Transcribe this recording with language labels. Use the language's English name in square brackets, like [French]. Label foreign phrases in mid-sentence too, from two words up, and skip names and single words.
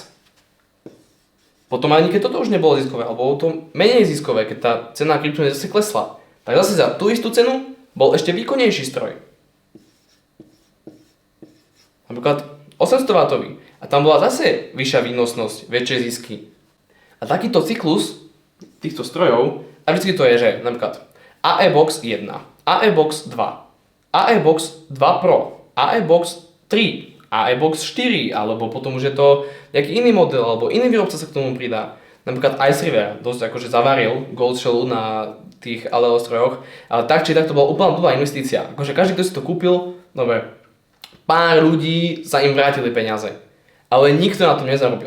[Slovak] Potom ani keď toto už nebolo ziskové, alebo bolo to menej ziskové, keď tá cena kryptomien zase klesla, tak zase za tú istú cenu bol ešte výkonnejší stroj. Napríklad 800 W. A tam bola zase vyššia výnosnosť, väčšie zisky. A takýto cyklus týchto strojov, a vždy to je, že napríklad AE Box 1, AE Box 2, AE Box 2 Pro, AE Box 3, AE Box 4, alebo potom už je to nejaký iný model, alebo iný výrobca sa k tomu pridá. Napríklad Ice River dosť akože zavaril Gold Shellu na tých Aleo strojoch, ale tak či tak to bola úplná blbá investícia. Akože každý, kto si to kúpil, dobre, pár ľudí sa im vrátili peniaze, ale nikto na tom nezarobil.